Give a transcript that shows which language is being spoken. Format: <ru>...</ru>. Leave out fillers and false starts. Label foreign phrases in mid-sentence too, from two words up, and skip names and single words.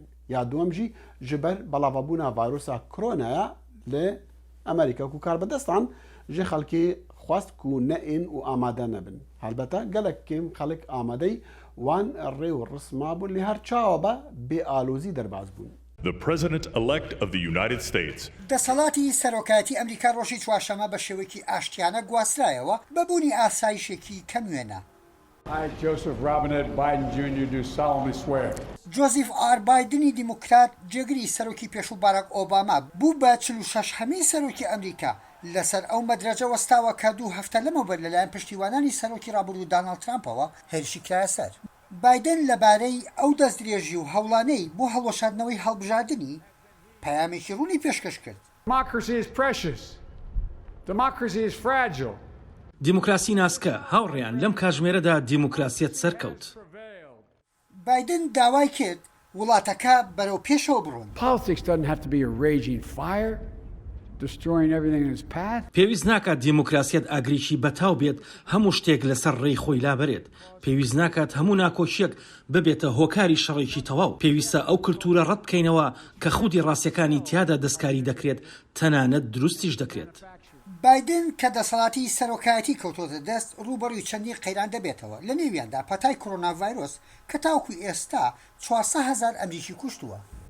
<ku>Ya duem jî ji ber belavabûna vayrosa koronaya li Amerîka ku karbedestan ji xelkê xwest ku neên û amade nebin. Helbete gelek kêm xelik amadeyî wan rê û risma bûn lê her çawa be bêalozî derbas bûn.</ku> <en>The President-elect of the United States.</en> <ckb>دەسەڵاتی سەرۆکایەتی ئەمریکا ڕۆژی چوارشەمە بە شێوەیەکی ئاشتیانە گواسترایەوە بەبوونی ئاسایشێکی کەموێنە.</ckb> <en>I, Joseph Robinette Biden Jr. do solemnly swear.</en> <ckb>جۆزیف ئار بایدنی دیموکرات جێگری سەرۆکی پێشوو باراک ئۆباما بوو بە 46 هەمین سەرۆکی ئەمریکا لەسەر ئەو مەدرەجە وەستاوە کە 2 هەفتە لەمەوبەر لەلایەن پشتیوانانی سەرۆکی ڕابردوو داناڵد ترامپەوە هێرشی کرایە سەر. بایدن لەبارەی ئەو دەستدرێژی و هەوڵانەی بۆ هەڵوەشاندنەوەی هەڵبژاردننی پەیامێکی ڕوونی پێشکەش کرد.</ckb> <en>Democracy is precious. Democracy is fragile.</en> <ckb>دیموکراسی ناسکە هاوڕێیان لەم کاتژمێرەدا دیموکراسیەت سەرکەوت. بایدن داوای کرد وڵاتەکە بەرەو پێشەوە بڕۆن.</ckb> <en>Politics doesn't have to be a raging fire, destroying everything in its path.</en> <ckb>پێویست ناکات دیموکراسیەت ئاگریکی بەتاو بێت هەموو شتێک لەسەر ڕێی خۆی لابەرێت. پێویست ناکات هەموو ناکۆچیەک ببێتە هۆکاری شەڕێکی تەواو. پێویستە ئەو کلتورە ڕەت بکەینەوە کە خودی ڕاستیەکانی تیادا دەستکاری دەکرێت تەنانەت دروستیش دەکرێت. بایدن کە دەسەڵاتی سەرۆکایەتی کەوتۆتە دەست ڕوبەڕووی چەندی قەیران دەبێتەوە لە نێویاندا پەتای کۆرۆنا ڤایرۆس کە تاوکو ئێستا 400,000 ئەمریکی کوشتووە.</ckb>